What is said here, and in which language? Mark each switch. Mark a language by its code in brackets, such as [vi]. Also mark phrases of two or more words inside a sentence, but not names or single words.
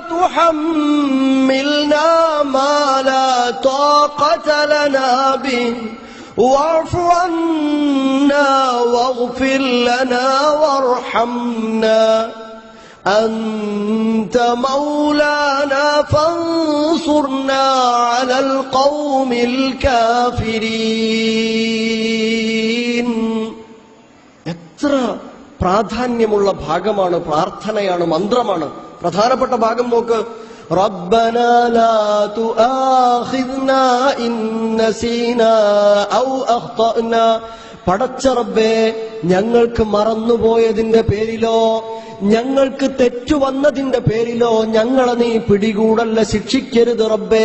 [ar] تحملنا ما لا طاقة لنا به واعف عنا واغفر لنا وارحمنا أنت مولانا فانصرنا على القوم الكافرين. [ml] എത്ര പ്രാധാന്യമുള്ള ഭാഗമാണ്, പ്രാർത്ഥനയാണ്, മന്ത്രമാണ്. പ്രധാനപ്പെട്ട ഭാഗം നോക്ക്. [ar] ربنا لا تؤاخذنا إن نسينا أو أخطأنا. [ml] പടച്ച റബ്ബേ, ഞങ്ങൾക്ക് മറന്നുപോയതിന്റെ പേരിലോ ഞങ്ങൾക്ക് തെറ്റുവന്നതിന്റെ പേരിലോ ഞങ്ങളെ നീ പിടികൂടല്ല, ശിക്ഷിക്കരുത് റബ്ബേ.